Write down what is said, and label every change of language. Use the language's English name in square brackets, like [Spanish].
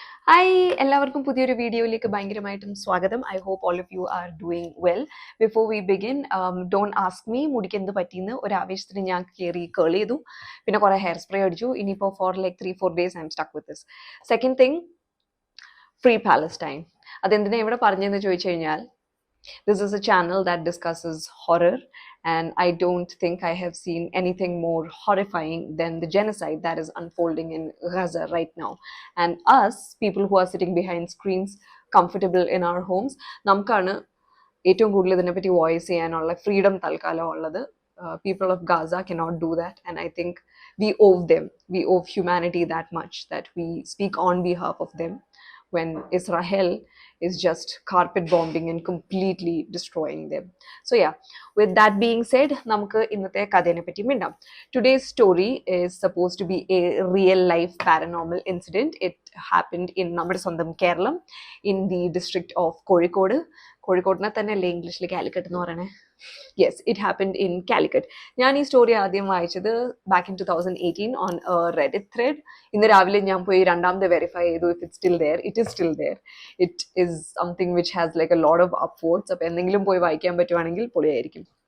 [Malayalam] Hi എല്ലാവർക്കും പുതിയൊരു വീഡിയോയിലേക്ക് ഭയങ്കരമായിട്ടും സ്വാഗതം. [English] I hope all of you are doing well. Before we begin, don't ask me [Malayalam] മുടിക്ക് എന്ത് പറ്റിയെന്ന്. ഒരു ആവേശത്തിന് ഞാൻ കയറി കേൾ ചെയ്തു, പിന്നെ കുറെ ഹെയർ സ്പ്രേ അടിച്ചു. [English] ഇനിയിപ്പോൾ for like 3-4 days I'm stuck with this. Second thing, free Palestine. [Malayalam] അതെന്തിനാ ഇവിടെ പറഞ്ഞതെന്ന് ചോദിച്ചു കഴിഞ്ഞാൽ, [English] this is a channel that discusses horror, and I don't think I have seen anything more horrifying than the genocide that is unfolding in Gaza right now. And us, people who are sitting behind screens, comfortable in our homes, [Malayalam] നമുക്കാണ് ഏറ്റവും കൂടുതൽ ഇതിനെപ്പറ്റി voice ചെയ്യാനുള്ള freedom തൽക്കാലം ഉള്ളത്. [English] People of Gaza cannot do that, and I think we owe humanity that much, that we speak on behalf of them when Israel is just carpet bombing and completely destroying them. So yeah, with that being said, [Malayalam] നമുക്ക് ഇന്നത്തെ കഥയെ പറ്റി മിണ്ടാം. [English] Today's story is supposed to be a real life paranormal incident. It happened in [Malayalam] നമ്മുടെ സ്വന്തം Keralam, [English] in the district of Kozhikode. [Malayalam] കോഴിക്കോടിനെ തന്നെയല്ലേ ഇംഗ്ലീഷിൽ കാലിക്കട്ട് എന്ന് പറയണേ? [English] Yes, it happened in Calicut. [Malayalam] ഞാൻ ഈ സ്റ്റോറി ആദ്യം വായിച്ചത് [English] Back in 2018 on Reddit thread. [Malayalam] ഇന്ന് രാവിലെ ഞാൻ പോയി രണ്ടാമത് വെരിഫൈ ചെയ്തു. [English] If it still there, it is still there. It is something which has like a lot of upvotes. [Malayalam] അപ്പോൾ എന്തെങ്കിലും പോയി വായിക്കാൻ പറ്റുവാണെങ്കിൽ പൊളിയായിരിക്കും.